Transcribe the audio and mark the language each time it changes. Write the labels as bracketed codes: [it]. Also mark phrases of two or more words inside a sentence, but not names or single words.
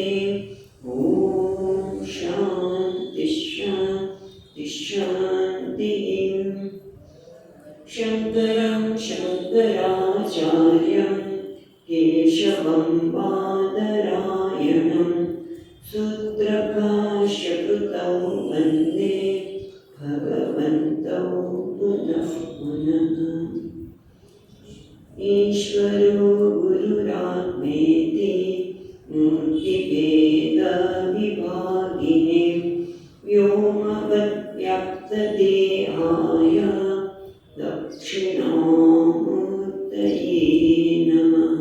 [sa] ઓમ શાંતિ શાંતિ શાંતિ. શંકરં શંકરાચાર્યં કેશવં બાદરાયણં સૂત્રભાષ્યકૃતૌ वन्दे भगवन्तौ पुनः पुनः। ईश्वरो गुरुरात्मेति मूर्तिभेदविभागिने व्योमवद्व्याप्तदेहाय दक्षिणामूर्तये नमः।